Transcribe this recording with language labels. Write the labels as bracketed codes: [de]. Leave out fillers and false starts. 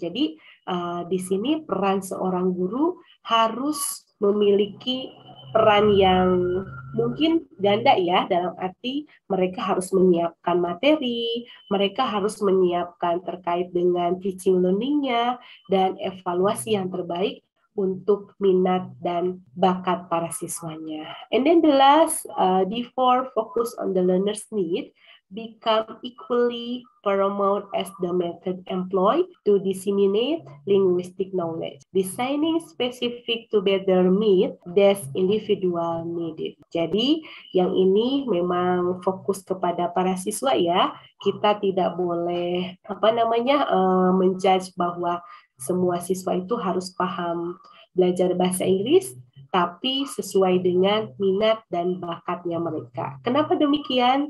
[id] Jadi di sini peran seorang guru harus memiliki peran yang mungkin ganda ya, dalam arti mereka harus menyiapkan materi, mereka harus menyiapkan terkait dengan teaching learning-nya, dan evaluasi yang terbaik untuk minat dan bakat para siswanya. [en] And then the last, the four focus on the learner's need become equally paramount as the method employed to disseminate linguistic knowledge, designing specific to better meet this individual needed. [id] Jadi yang ini memang fokus kepada para siswa ya. Kita tidak boleh menjudge bahwa semua siswa itu harus paham belajar bahasa Inggris, tapi sesuai dengan minat dan bakatnya mereka. Kenapa demikian?